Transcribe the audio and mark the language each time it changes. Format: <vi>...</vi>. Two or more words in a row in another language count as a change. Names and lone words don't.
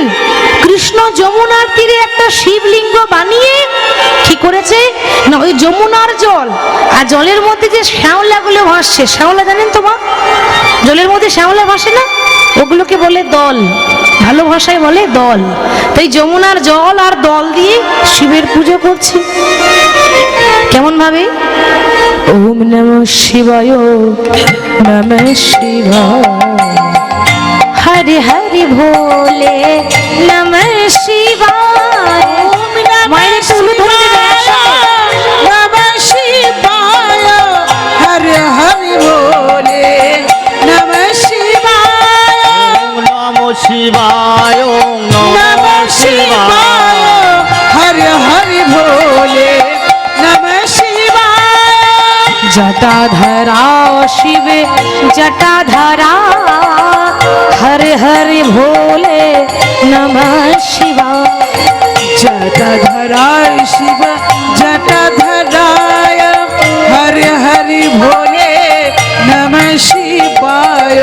<bn>কৃষ্ণ যমুনার তীরে একটা শিবলিঙ্গ বানিয়ে কি করেছে না, ওই যমুনার জল আর জলের মধ্যে যে শ্যাওলাগুলো ভাসছে, শ্যাওলা জানেন তো মা? জলের মধ্যে শ্যাওলা ভাসে না, ওগুলোকে বলে দল, ভালো ভাষায় বলে দল। তাই যমুনার জল আর দল দিয়ে শিবের পুজো করছে। কেমন ভাবে?</bn> <sa>ওম নমঃ শিবায়, নমঃ শিবায়, হরি হরি ভোলে, নমঃ শিবায়।</sa> <bn>মায়ের তুলু ধরে</bn> <sa>নমঃ শিবায়, হরি হরি ভোলে, নমঃ শিবায়, নমঃ শিবায়, নমঃ শিবায়, হরি হরি ভোলে, নমঃ শিবায়। জটাধরা শিবে জটাধরা, হরে হরে ভোলে, নমঃ শিবায়। জটাধরায় শিব জটাধরায়, হরি হরি ভোলে, নমঃ শিবায়।</sa>